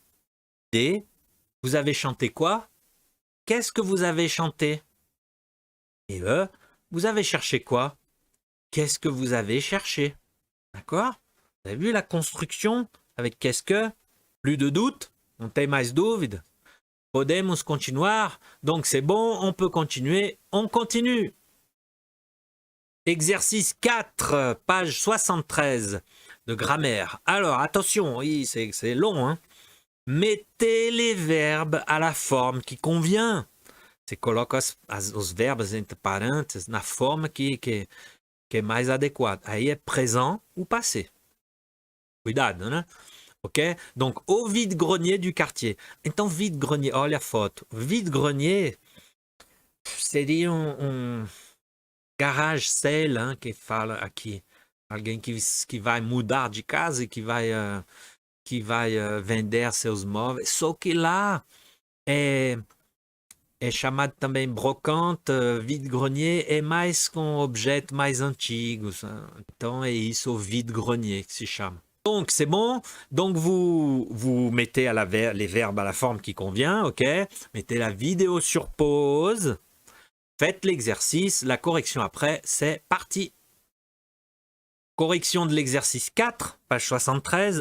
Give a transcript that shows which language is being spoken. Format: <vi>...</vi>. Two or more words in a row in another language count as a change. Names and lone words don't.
<fr>D, vous avez chanté quoi? Qu'est-ce que vous avez chanté? Et E, vous avez cherché quoi? Qu'est-ce que vous avez cherché? D'accord? Vous avez vu la construction avec qu'est-ce que? Plus de doute?</fr> <pt>Não tem mais dúvida? Podemos continuar?</pt> <fr>Donc c'est bon, on peut continuer. On continue. Exercice 4, page 73 de grammaire. Alors, attention, oui, c'est long. Hein? Mettez les verbes à la forme qui convient.</fr> <pt>Você coloca os verbos entre parênteses na forma que que é mais adequado. Aí é</pt> <fr>présent ou passé.</fr> <pt>Cuidado, né? Ok?</pt> <fr>Donc, au vide-grenier du quartier.</fr> <pt>Então, vide-grenier, olha a foto. Vide-grenier seria</pt> <en>garage sale,</en> <pt>hein, que fala aqui. Alguém que vai mudar de casa e que vai vender seus móveis. Só que lá é chamado também brocante, vide-grenier, é mais com objetos mais antigos. Então, é isso, o vide-grenier que se chama.</pt> <fr>Donc, c'est bon. Donc, vous mettez les verbes à la forme qui convient, ok? Mettez la vidéo sur pause. Faites l'exercice. La correction après, c'est parti. Correction de l'exercice 4, page 73.</fr>